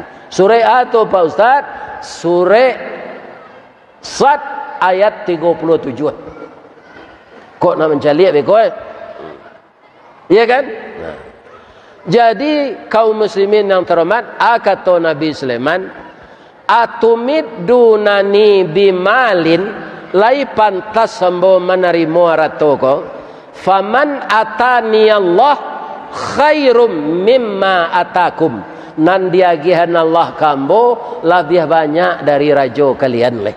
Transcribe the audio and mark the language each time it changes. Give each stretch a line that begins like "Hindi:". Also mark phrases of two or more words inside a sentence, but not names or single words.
Indonesian: Surah itu Pak Ustaz, surah Sad ayat 37.
Minangkabau: Kok nak mencaliak beko? Iya kan? Nah.
Indonesian: Jadi kaum muslimin yang terhormat, kata Nabi Sulaiman,
Arabic: أتمدونن بمال,
Minangkabau: lai pantas sambo menerima ratoko,
Arabic: فما آتاني الله خير مما آتاكم.
Minangkabau: Nan diagihan Allah kambo lebih banyak dari raja kalian leh.